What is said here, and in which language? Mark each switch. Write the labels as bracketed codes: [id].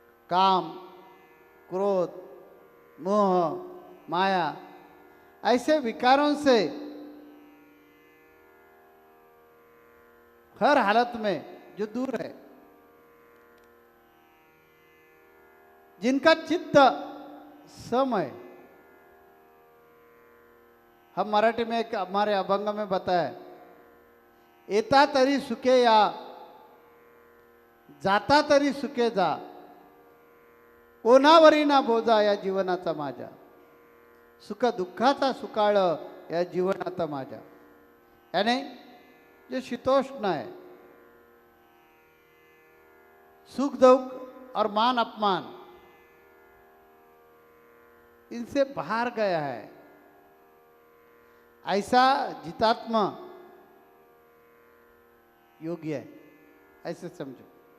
[hi] काम, क्रोध, मोह, माया, ऐसे विकारों से हर हालत में जो दूर है, जिनका चित्त सम है। हम मराठी में एक हमारे अभंग में बताया, [mr] येता तरी सुखे या, जाता तरी सुखे जा, कोणावरी ना बोजा या जीवनाचा माझ्या, सुख दुःखाचा सुकाळ या जीवनाचा माझ्या। [hi] यानी जो शीतोष्ण है, सुख दुख और मान अपमान, इनसे बाहर गया है, ऐसा जितात्मा योगी है, ऐसे समझो।